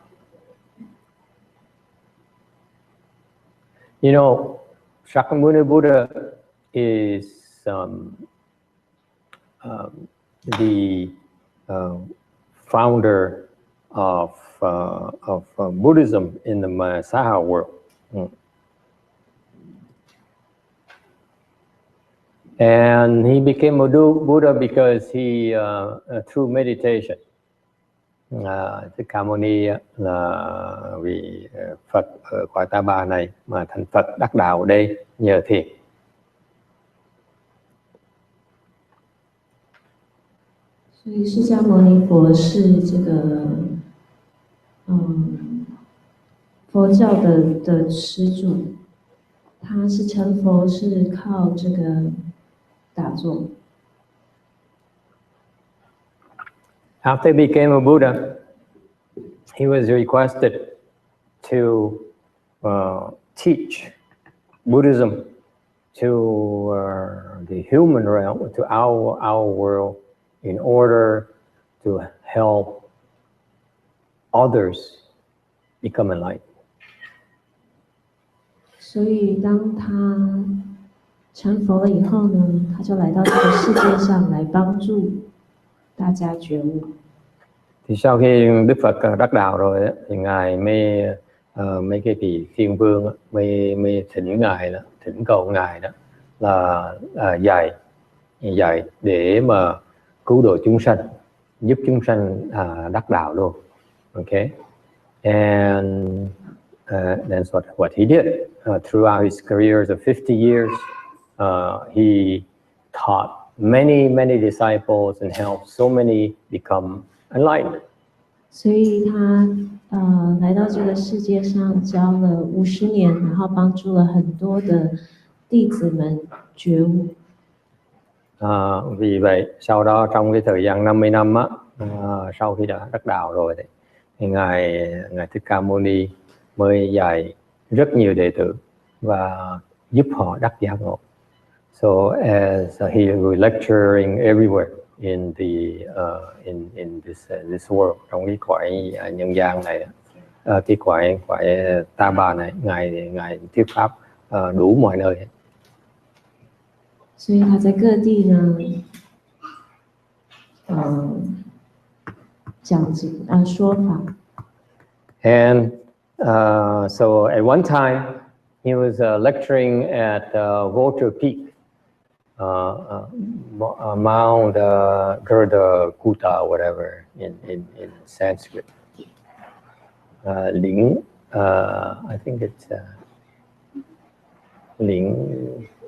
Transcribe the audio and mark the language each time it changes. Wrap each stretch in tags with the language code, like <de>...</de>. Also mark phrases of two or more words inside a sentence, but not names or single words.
<en>You know, Shakyamuni Buddha is the founder of Buddhism in the Masaha world. And he became a Buddha because he, through meditation.</en> <vi>Thích Ca Mâu Ni là vì Phật ở cõi Ta Bà này mà thành Phật đắc đạo ở đây nhờ thiền.</vi> <zh>所以释迦牟尼佛是这个佛教的始祖，他是成佛是靠这个打坐。</zh> <en>After he became a Buddha, he was requested to teach Buddhism to the human realm, to our world, in order to help others become enlightened.</en> <zh>所以当他成佛了以后呢，他就来到这个世界上来帮助大家觉悟.</zh> <vi>Thì sau khi Đức Phật đắc đạo rồi thì ngài mới mấy cái vị thiên vương mới thỉnh ngài đó, thỉnh cầu ngài đó là dạy để mà cứu độ chúng sanh, giúp chúng sanh đắc đạo luôn.</vi> <en>Okay, and that's what he did. Throughout his careers of 50 years, he taught many disciples and helped so many become enlightened.</en> <zh>所以他来到这个世界上教了50年，然后帮助了很多的弟子们觉悟。</zh> <vi>Vì vậy sau đó trong cái thời gian 50 năm á, sau khi đã đắc đạo rồi thì ngài Thích Ca Mâu Ni mới dạy rất nhiều đệ tử và giúp họ đắc giác ngộ.</vi> <en>So as he was lecturing everywhere in the in this world,</en> <vi>trong cái cõi nhân gian này, cái cõi Ta Bà này, ngài thuyết pháp đủ mọi nơi.</vi> <zh>所以他在各地呢，讲说法。</zh> <en>And so at one time he was lecturing at Vulture Peak, Mount Gardakuta, whatever in Sanskrit. Ling, I think it's Ling.</en>